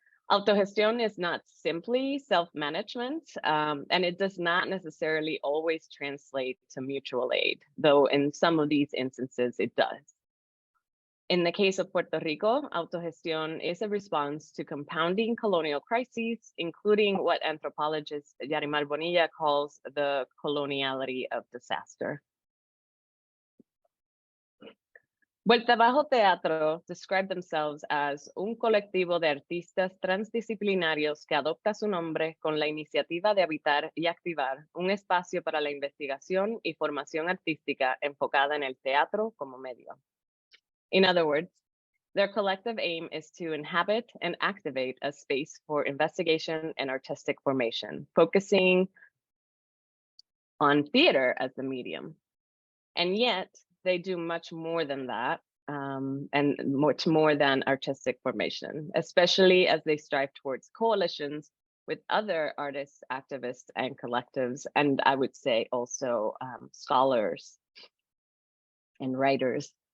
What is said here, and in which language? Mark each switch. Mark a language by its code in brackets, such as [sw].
[en] Autogestión is not simply self-management, and it does not necessarily always translate to mutual aid, though in some of these instances it does. In the case of Puerto Rico, autogestión is a response to compounding colonial crises, including what anthropologist Yarimar Bonilla calls the coloniality of disaster. Vueltabajo Teatro described themselves as [es] un colectivo de artistas transdisciplinarios que adopta su nombre con la iniciativa de habitar y activar un espacio para la investigación y formación artística enfocada en el teatro como medio. [en] In other words, their collective aim is to inhabit and activate a space for investigation and artistic formation, focusing on theater as the medium. And yet, they do much more than that, and much more than artistic formation, especially as they strive towards coalitions with other artists, activists, and collectives, and I would say also scholars and writers.